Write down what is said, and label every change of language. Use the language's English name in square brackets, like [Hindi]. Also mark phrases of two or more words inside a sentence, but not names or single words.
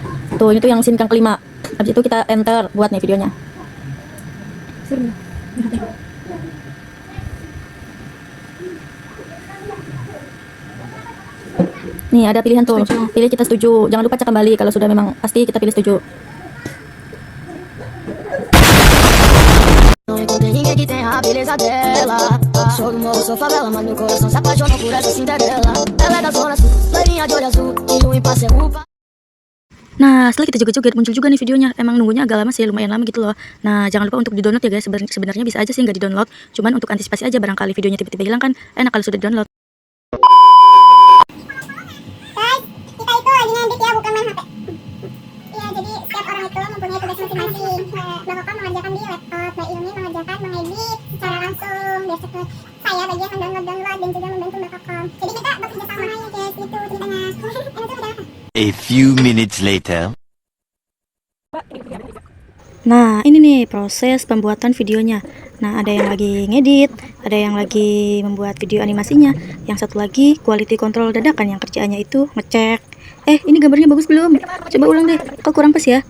[Indonesian] Tuh, itu yang scene yang kelima. Habis itu kita enter buat nih videonya. Nih ada pilihan tuh, pilih kita setuju. Jangan lupa cek kembali kalau sudah memang pasti kita pilih setuju. [Portuguese] Não encontrei ninguém que tenha a beleza dela. Sou do morro, sou favela, mas meu coração se apaixonou por essa Cinderela. Ela é da zona sul, loirinha de olho azul e o impasse é rupa. [Indonesian] Nah, setelah kita joget-joget muncul juga nih videonya. Emang nunggunya agak lama sih, lumayan lama gitu loh. Nah, jangan lupa untuk di-download ya guys. Sebenarnya bisa aja sih nggak di-download. Cuman untuk antisipasi aja barangkali videonya tiba-tiba hilang kan enak kalau sudah di-download. Guys, kita itu lagi ngedit ya, bukan main HP. Iya, jadi setiap orang itu mempunyai tugas masing-masing. Mbak Koko mengerjakan di laptop, Mbak Ilmi mengerjakan mengedit secara langsung. Biasa tuh saya bagian mendownload dan juga membantu Mbak Koko. Jadi kita bekerja sama ya guys, itu ceritanya. Enak tuh udah. [English] A few minutes later. [Indonesian] Nah, ini nih proses pembuatan videonya. Nah, ada yang lagi ngedit, ada yang lagi membuat video animasinya, yang satu lagi [English] quality control [Indonesian] dadakan yang kerjaannya itu ngecek. Ini gambarnya bagus belum? Coba ulang deh, kok kurang pas ya?